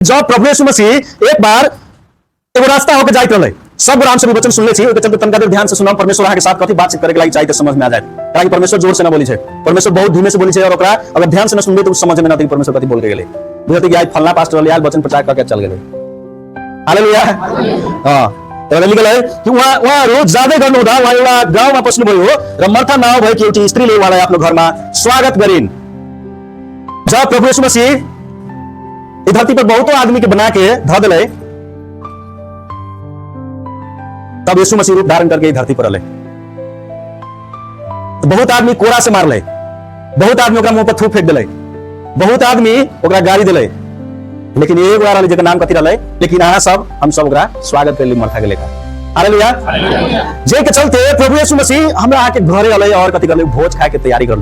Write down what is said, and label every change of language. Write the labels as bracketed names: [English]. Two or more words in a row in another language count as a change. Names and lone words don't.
[Maithili] जब प्रभु यीशु मसीह एक बार एगो रास्ता होकर जाइत रहे, सब राम से भी वचन सुनले छी, ओके चलते तनका देर ध्यान से सुनम। परमेश्वर अहाँ के साथ कथी बातचीत करे के लागि चाहिए समझ में आ जाए। काहे कि परमेश्वर जोर से ना बोली छे, परमेश्वर बहुत धीमे से बोली छे, और ओकरा अगर ध्यान से ना सुनबे तो समझ में ना आती परमेश्वर कथी बोल के गेले। बुझते कि आज फलना पास्टर आयल वचन प्रचार करके चल गेले। हालेलुया। हां, तो लिखल है कि [Nepali] वहाँ रोज ज्यादा गर्नु हुँदा वहाँ एउटा गाउँमा पस्नु भयो र मर्था नाउँ भएकी एउटी स्त्रीले उहाँलाई आफ्नो घरमा स्वागत गरिन्। [Maithili] जब प्रभु यीशु मसीह इस धरती पर बहुतों आदमी के बना के ध दिले, तब यीशु मसीह रूप धारण करके धरती पर आले। तो बहुत आदमी कोड़ा से मारले, बहुत आदमी ओकरा मुंह पर थूक फेंक दिले, बहुत आदमी ओकरा गाली दिले, लेकिन एक बार जेकर नाम कथी रहले, लेकिन अहाँ सब हम सब ओकरा स्वागत करली मर्था के लेकर। हालेलुया। जे के चलते प्रभु यीशु मसीह हमरा आके घरे आले और कथी करले, भोज खाए के तैयारी करले।